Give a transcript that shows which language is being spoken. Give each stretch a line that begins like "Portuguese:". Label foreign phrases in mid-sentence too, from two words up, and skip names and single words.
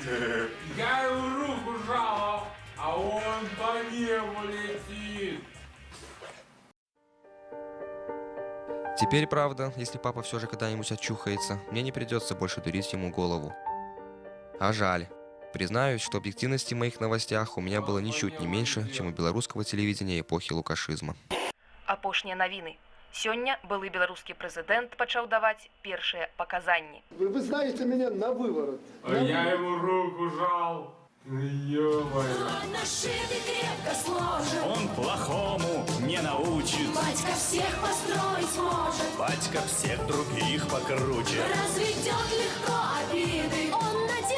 Russian: Я ему руку жал, а он по небу летит. Теперь, правда, если папа все же когда-нибудь очухается, мне не придется больше дурить ему голову. А жаль. Признаюсь, что объективности в моих новостях у меня было ничуть не меньше, чем у белорусского телевидения эпохи лукашизма.
Belarusian: Апошнія навіны. Сёння былы беларускі прэзідэнт пачаў даваць першыя паказанні.
Russian: Вы знаете меня на выворот. А я ему руку жал. Ё-моё. Он плохому не научит. Батька всех построить может. Батька всех других покруче. Разведет легко обиды. Он